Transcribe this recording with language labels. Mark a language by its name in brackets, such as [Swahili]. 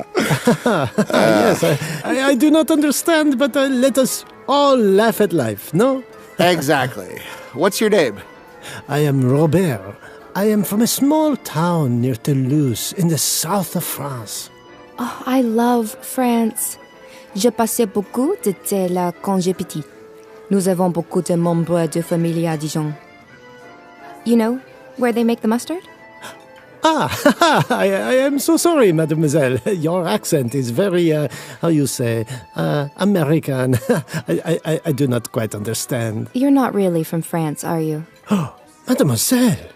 [English] Yes, I do not understand, but let us all laugh at life, no? Exactly. What's your name? I am Robert. I am from a small town near Toulouse in the south of France. Oh, I love France. [French] Je passais beaucoup de temps là quand j'étais petite. Nous avons beaucoup de membres de famille à Dijon. [English] You know where they make the mustard? I am so sorry, mademoiselle. Your accent is very, how you say, American. I do not quite understand. You're not really from France, are you? Mademoiselle!